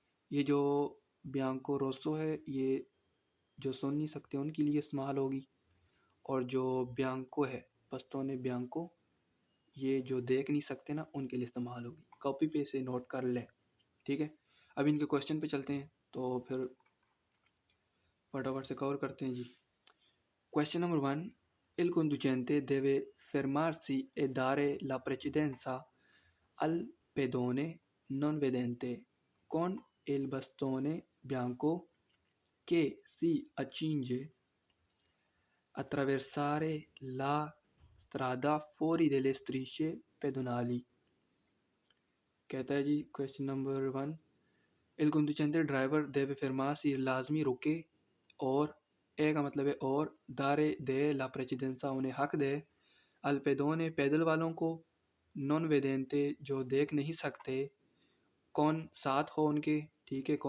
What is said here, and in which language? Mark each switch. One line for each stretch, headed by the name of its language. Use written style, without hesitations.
Urdu: یہ جو بیانکو روسو ہے یہ جو سن نہیں سکتے ان کے لیے استعمال ہوگی، اور جو بیانکو ہے پستونے بیانکو یہ جو دیکھ نہیں سکتے نا ان کے لیے استعمال ہوگی. کاپی پہ سے نوٹ کر لیں، ٹھیک ہے. اب ان کے کوشچن پہ چلتے ہیں تو پھر فٹافٹ سے کور کرتے ہیں جی. Question number 1:
Italian: Il conducente deve fermarsi e dare la precedenza al pedone non vedente con il bastone bianco che si accinge a attraversare la strada fuori delle strisce pedonali.
Urdu: کہتا ہے جی question number 1:
Italian: Il conducente
Urdu: driver
Italian: deve fermarsi
Urdu: لازمی رکے، اور اے کا مطلب ہے اور، دارے دے، لا پریچیڈنسا انہیں حق دے، الپیدونے پیدل والوں کو، نون ویدینتے جو دیکھ نہیں سکتے، کون ساتھ ہو ان کے، ٹھیک ہے.